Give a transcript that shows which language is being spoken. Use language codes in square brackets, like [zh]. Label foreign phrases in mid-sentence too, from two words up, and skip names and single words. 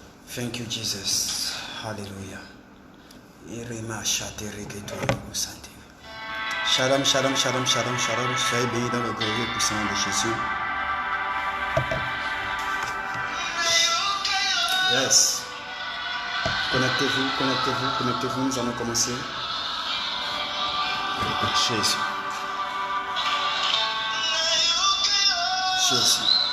[en] Thank you, Jesus. Hallelujah. [he] שלום שלום שלום שלום שלום. [fr] Soyez bénis dans le glorieux puissant de Jésus. [en] Yes. [fr] Connectez-vous, connectez-vous, connectez-vous. Nous allons commencer. Jésus. Jésus.